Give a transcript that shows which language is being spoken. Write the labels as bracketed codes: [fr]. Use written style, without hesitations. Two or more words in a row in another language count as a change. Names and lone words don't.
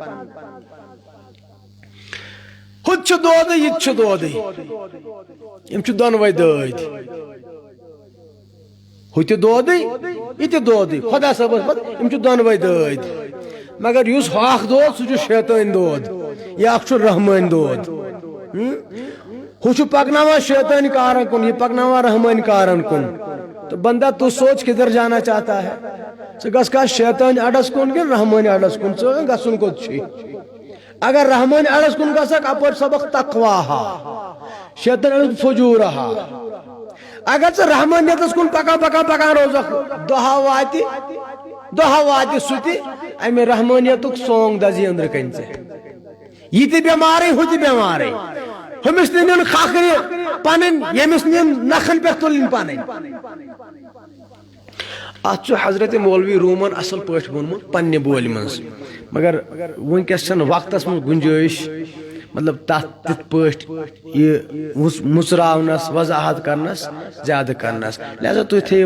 [ks] ہُتہِ چھُ دودٕے یہِ تہِ چھُ دودٕے یم چھ دۄنوے دٲدۍ ہُتہِ دودٕے یہِ تہِ دودٕے خدا صٲبس پتہٕ یم چھ دۄنوے دٲدۍ مگر یُس ہاکھ دود سُہ چھُ شیطٲنۍ دود یہِ اکھ چھُ رحمٲنۍ دود ہُہ چھُ پکناوان شیطٲنۍ کارن کُن یہِ پکناوان رحمٲنۍ کارن کُن [ur] تو بندہ تو سوچ کدھر جانا چاہتا ہے [ks] ژٕ گژھ شیطٲنۍ اڈس کُن کِنہٕ رحمٲنۍ اڈس کُن ژٕ گژھُن کوٚت چھُے اگر رحمٲنۍ اڈس کُن گژھکھ اپٲرۍ سبق تقواہا شیطٲنۍ اڈس فجوٗرہا اگر ژٕ رحمٲنیتس کُن پکان پکان پکان روزکھ دۄہا واتہِ سُہ تہِ امہِ رحمٲنیتُک سونگ دزی أنٛدرٕ کَنہِ ژےٚ یہِ تہِ بٮ۪مارٕے ہُہ تہِ بٮ۪مارٕے ہُمِس تہِ نِن کھکھرِ پنٕنۍ ییٚمِس نِن نکھن پٮ۪ٹھ تُلٕنۍ پنٕنۍ ات چھُ حضرت مولوی رومن اصل پٲٹھۍ ووٚنمُت پننہِ بولہِ منٛز مگر وٕنکٮ۪س چھنہٕ وقتس منٛز گُنجٲیش مطلب تتھ تِتھ پٲٹھۍ یہِ مُژراونس وضاحت کرنس زیادٕ کرنس لہذا تُہۍ تھٲیِو